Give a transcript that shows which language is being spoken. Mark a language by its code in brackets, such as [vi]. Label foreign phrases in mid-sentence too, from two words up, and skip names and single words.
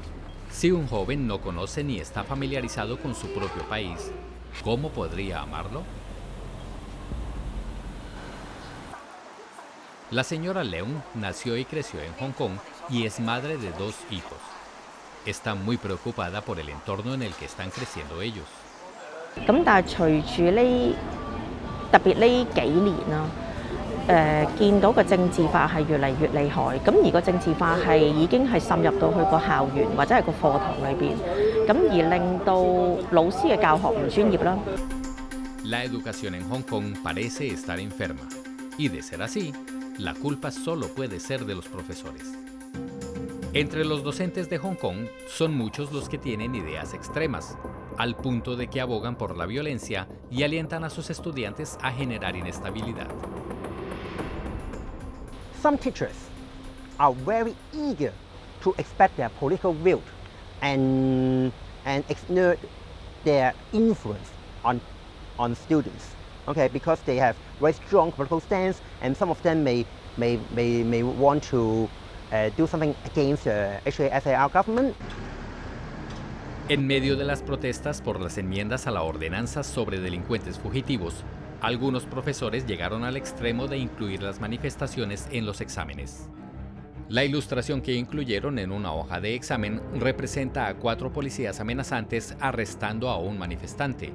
[es] Si un joven no conoce ni está familiarizado con su propio país, ¿cómo podría amarlo? La señora Leung nació y creció en Hong Kong y es madre de 2 hijos. Está muy preocupada por el entorno en el que están creciendo ellos. [yue] 咁但係隨住呢特別呢幾年啦，見到個政治化係越嚟越厲害，咁而個政治化係已經係滲入到去個校園或者係個課堂裏邊，咁而令到老師嘅教學唔專業啦。 [es] La educación en Hong Kong parece estar enferma, y de ser así, la culpa solo puede ser de los profesores. Entre los docentes de Hong Kong son muchos los que tienen ideas extremas, al punto de que abogan por la violencia y alientan a sus estudiantes a generar inestabilidad. [en] Some teachers are very eager to express their political view and exert their influence on students. Okay, because they have very strong political stance, and some of them may want to do something against the HKSAR government. [es] En medio de las protestas por las enmiendas a la ordenanza sobre delincuentes fugitivos, algunos profesores llegaron al extremo de incluir las manifestaciones en los exámenes. La ilustración que incluyeron en una hoja de examen representa a 4 policías amenazantes arrestando a un manifestante.